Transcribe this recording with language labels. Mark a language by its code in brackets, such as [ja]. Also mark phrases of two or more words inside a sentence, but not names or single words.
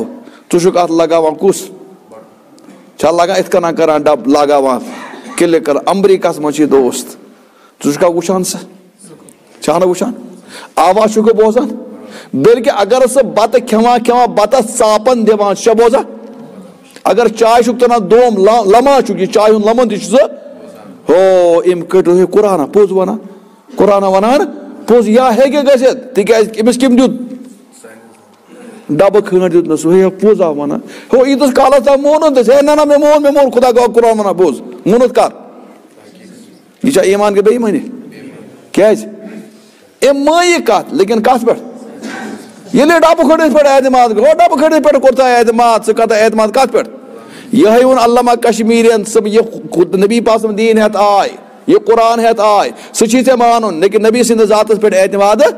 [ks] ژٕ چھُکھ اتھ لگاوان کُس چھا لگان یِتھ کٔنۍ کران ڈبہٕ لگاوان کِلِک کران امریکہس منٛز چھُ یہِ دوست ژٕ چھُکھا وٕچھان سُہ چھا نہٕ وٕچھان آواز چھُکھٕ بوزان بلکہ اگر سہ بتہ کھیوان بتس ژاپن دِوان ژٕ چھا بوزان اگر چائے چھُکھ تران دوم لمان چھُکھ یہِ چائے ہُنٛد لمان تہِ چھُ سہ ہو أمۍ کٔڑ قرآن پوٚز ونان قرآن ونان پوٚز یا ہیٚکہِ گٔژھِتھ تِکیازِ أمِس کٔمۍ دیُت ڈبہٕ کھٲنٛڈ دیُتنس ہے پوٚز آو ونان ہو ییٖتِس کالس تام مونُن تہِ ہے نہ مےٚ مون خدا گوٚو قرآن ونان پوٚز مونُت کر یہ چھا ایمان کے بے ایمانی کیازِ أمۍ مٲنۍ یہِ کتھ لیکن کتھ پٮ۪ٹھ ییٚلہِ ڈبہٕ کھٲنٛڈِس پٮ۪ٹھ اعتماد گوٚو ڈبہٕ کھٲنٛڈِس پٮ۪ٹھ کوٚر تۄہہِ اعتماد ژٕ کتھ اعتماد کتھ پٮ۪ٹھ یِہے ووٚن علامہ کشمیٖرین یہِ نبی پاک سُنٛد دیٖن ہٮ۪تھ آے یہِ قرآن ہٮ۪تھ آے سُہ چھی ژےٚ مانُن لیکن نبی سٕنٛدِس ذاتس پٮ۪ٹھ اعتماد